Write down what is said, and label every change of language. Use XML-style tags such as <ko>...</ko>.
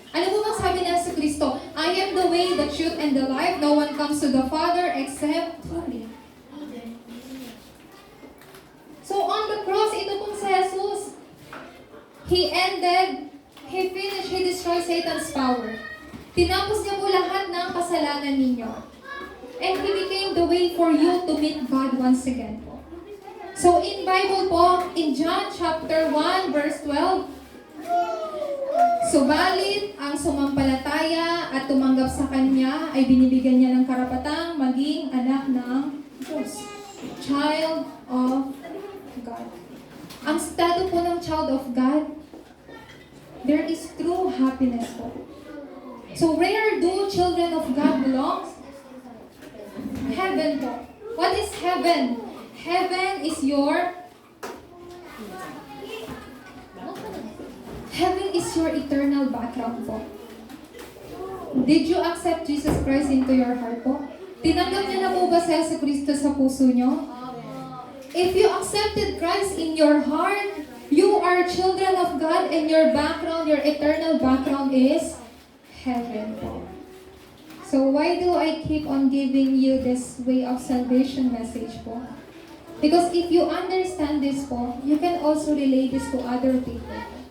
<tl>Ano po bang sabi na sa Kristo?</tl> <en>I am the way, the truth, and the life. No one comes to the Father except through me. So on the cross, ito pong si Jesus, He ended, He finished, He destroyed Satan's power.</en> <tl>Tinapos niya po lahat ng kasalanan ninyo.</tl> <en>And He became the way for you to meet God once again po. So in Bible po, in John chapter 1 verse 12,</en> <tl>subalit ang sumampalataya at tumanggap sa Kanya ay binibigyan niya ng karapatang maging anak ng Diyos.</tl> <en>Child of God. Ang estado po ng child of God, there is true happiness po. So where do children of God belong? Heaven po. What is heaven? Heaven is your eternal background po. Did you accept Jesus Christ into your heart po?</en> <tl>Tinanggap niyo na po ba si Yesu Cristo sa puso niyo?</tl> <en>If you accepted Christ in your heart, you are children of God and your background, your eternal background is heaven po. So why do I keep on giving you this way of salvation message po? Because if you understand this po, you can also relate this to other people.</en>